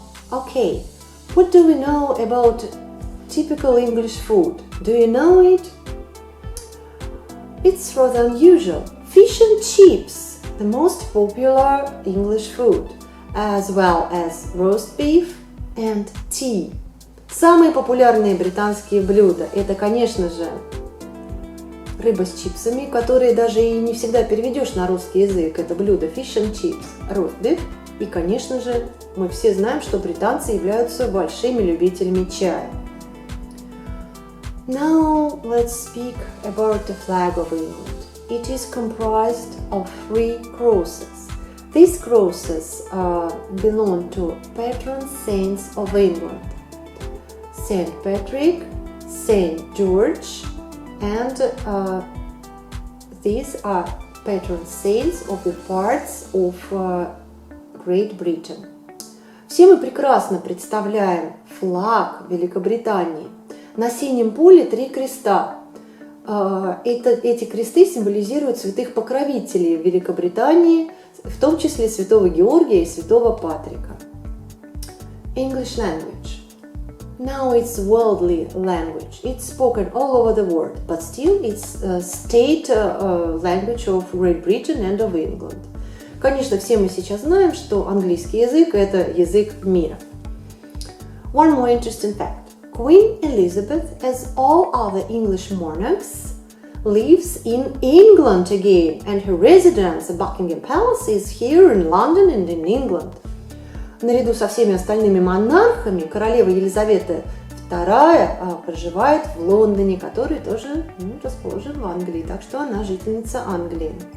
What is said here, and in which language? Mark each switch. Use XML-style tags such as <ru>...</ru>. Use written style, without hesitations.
<en>Okay, what do we know about typical English food? Do you know it? It's rather unusual. Fish and chips, the most popular English food, as well as roast beef and tea.</en> <ru>Самые популярные британские блюда – это, конечно же, рыба с чипсами, которые даже и не всегда переведешь на русский язык. Это блюдо</ru> <en>fish and chips, roast beef.</en> <ru>И, конечно же, мы все знаем, что британцы являются большими любителями чая.</ru> <en>Now let's speak about the flag of England. It is comprised of 3 crosses. These crosses belong to patron saints of England: Saint Patrick, Saint George, and these are patron saints of the parts of Great Britain.</en> <ru>Все мы прекрасно представляем флаг Великобритании. На синем поле 3 креста. Эти кресты символизируют святых покровителей Великобритании, в том числе святого Георгия и святого Патрика.</ru> <en>English language. Now it's worldly language. It's spoken all over the world, but still it's state language of Great Britain and of England.</en> <ru>Конечно, все мы сейчас знаем, что английский язык – это язык мира.</ru> <en>One more interesting fact. Queen Elizabeth, as all other English monarchs, lives in England again, and her residence, Buckingham Palace, is here in London and in England.</en> <ru>Наряду со всеми остальными монархами королева Елизавета II проживает в Лондоне, который тоже расположен в Англии, так что она жительница Англии.</ru>